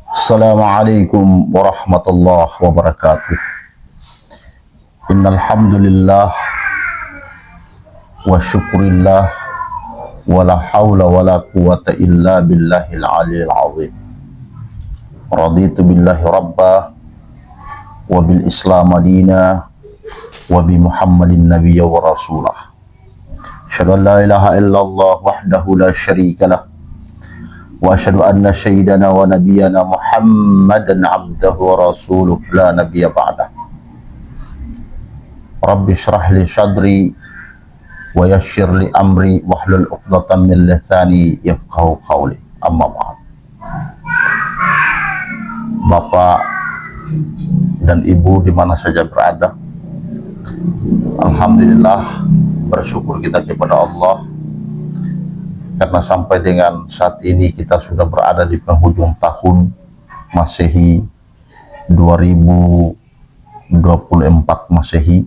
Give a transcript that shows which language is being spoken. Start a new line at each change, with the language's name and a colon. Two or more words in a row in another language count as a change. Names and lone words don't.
Arabic: السلام عليكم ورحمة الله وبركاته. إن الحمد لله وشكر الله ولا حول ولا قوة إلا بالله العلي العظيم. رضيت بالله ربا وبالإسلام دينا وبمحمد نبيا ورسولا. أشهد أن لا إله إلا الله وحده لا شريك له وأشهد أن سيدنا ونبينا محمدا عبده ورسوله لا نبي بعده. رب اشرح لي صدري ويسر لي أمري واحلل عقدة من لساني يفقهوا قولي. أما بعد.
Indonesian: Bapak dan Ibu di mana saja berada, alhamdulillah bersyukur kita kepada Allah karena sampai dengan saat ini kita sudah berada di penghujung tahun Masehi 2024 Masehi.